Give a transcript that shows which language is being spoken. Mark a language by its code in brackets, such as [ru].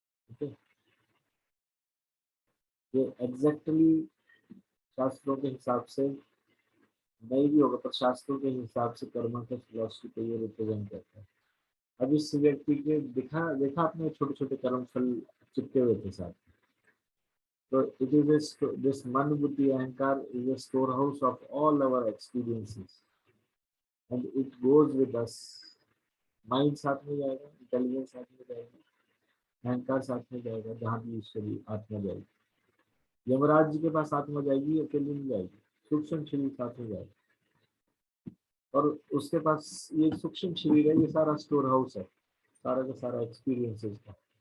[hi] ठीक है, ये एग्जैक्टली शास्त्रों के हिसाब से नहीं भी होगा, पर शास्त्रों के हिसाब से कर्म का फिलॉसफी को ये रिप्रेजेंट करता है। अब इस व्यक्ति के देखा आपने छोटे छोटे कर्म फल चिपके हुए थे साथ। [en] So it is this man buddhi ahankar is a storehouse of all our experiences and it goes with us. [hi] Mind साथ में जाएगा, इंटेलिजेंस साथ में जाएगा, अहंकार साथ में जाएगा, जहाँ भी ईश्वरी आत्मा जाएगी। यमराज जी के पास आत्मा जाएगी, अकेली नहीं जाएगी, सूक्ष्म शरीर साथ में जाएगा, और उसके पास ये सूक्ष्म शरीर है, ये सारा स्टोर हाउस है, सारा का सारा एक्सपीरियंसेस का।